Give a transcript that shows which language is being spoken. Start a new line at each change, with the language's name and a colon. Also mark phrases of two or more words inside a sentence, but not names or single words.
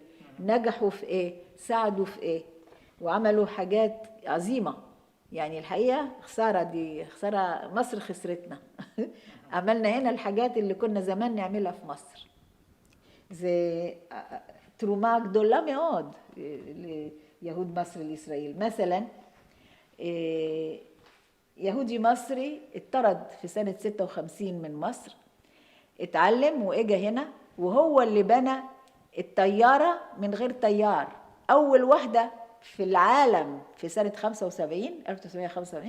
Arabic: نجحوا في إيه؟ ساعدوا في إيه؟ وعملوا حاجات عظيمة. يعني الحقيقة خسارة مصر خسرتنا. عملنا هنا الحاجات اللي كنا زمان نعملها في مصر. زي تروما
Hebrew: גדולה מאוד ליהוד
Arabic: مصر لإسرائيل. مثلا يهودي مصري اتطرد في سنة 56 من مصر، اتعلم واجا هنا، وهو اللي بنى الطيارة من غير طيار، أول واحدة في العالم في سنة 1975.